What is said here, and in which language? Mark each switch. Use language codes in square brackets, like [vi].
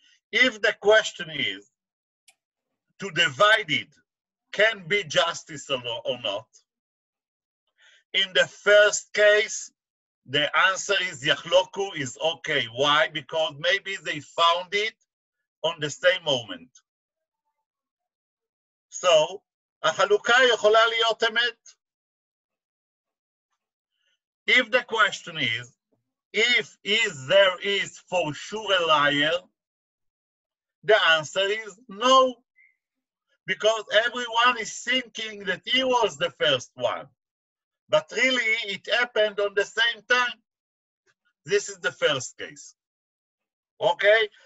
[en] If the question is to divide it can be justice or not, in the first case, the answer is Yachloku is okay. Why? Because maybe they found it on the same moment. [he] So, החלוקה יכולה להיות אמת. [en] If the question is, if there is for sure a liar, the answer is no. Because everyone is thinking that he was the first one. But really, it happened on the same time. This is the first case. Okay?